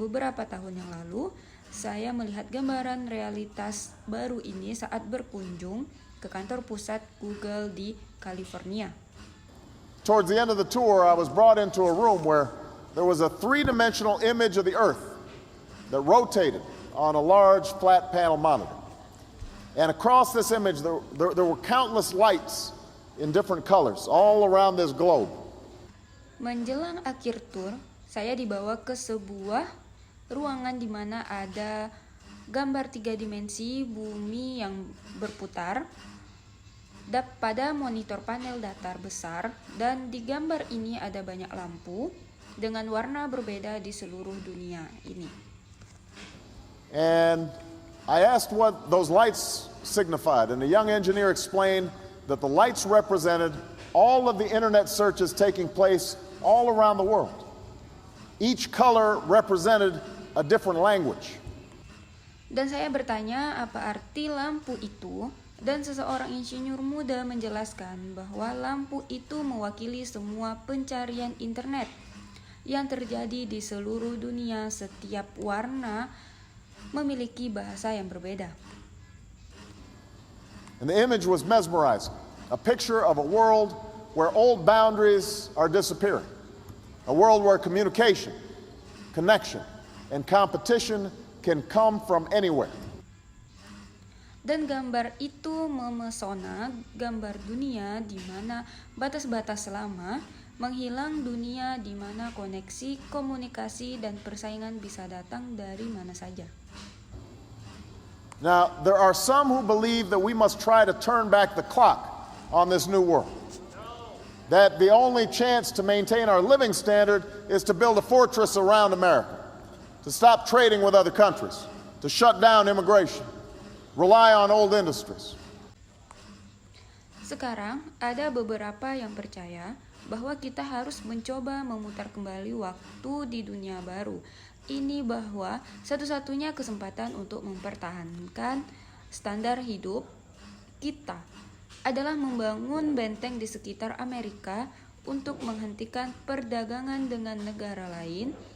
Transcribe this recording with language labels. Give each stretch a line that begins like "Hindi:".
Indonesian: Beberapa tahun yang lalu, saya melihat gambaran realitas baru ini saat berkunjung ke kantor pusat Google di California.
English: Towards the end of the tour, I was brought into a room where there was a three-dimensional image of the Earth that rotated on a large flat panel monitor. And across this image, there were countless lights in different colors all around this globe.
Indonesian: Menjelang akhir tur, saya dibawa ke sebuah ruangan di mana ada gambar 3 dimensi bumi yang berputar pada monitor panel datar besar, dan di gambar ini ada banyak lampu dengan warna berbeda di seluruh dunia ini.
English: And I asked what those lights signified, and a young engineer explained that the lights represented all of the internet searches taking place all around the world. Each color represented a different language.
Indonesian: Dan saya bertanya apa arti lampu itu, dan seseorang insinyur muda menjelaskan bahwa lampu itu mewakili semua pencarian internet yang terjadi di seluruh dunia. Setiap warna memiliki bahasa yang berbeda.
English: And the image was mesmerizing, a picture of a world where old boundaries are disappearing, a world where communication, connection, and competition can come from anywhere.
Indonesian: Dan gambar itu memesona, gambar dunia di mana batas-batas lama menghilang, dunia di mana koneksi, komunikasi, dan persaingan bisa datang dari mana saja.
English: Now, there are some who believe that we must try to turn back the clock on this new world. That the only chance to maintain our living standard is to build a fortress around America, to stop trading with other countries, to shut down immigration, rely on old industries.
Indonesian: Sekarang, ada beberapa yang percaya bahwa kita harus mencoba memutar kembali waktu di dunia baru. Ini bahwa satu-satunya kesempatan untuk mempertahankan standar hidup kita adalah membangun benteng di sekitar Amerika untuk menghentikan perdagangan dengan negara lain,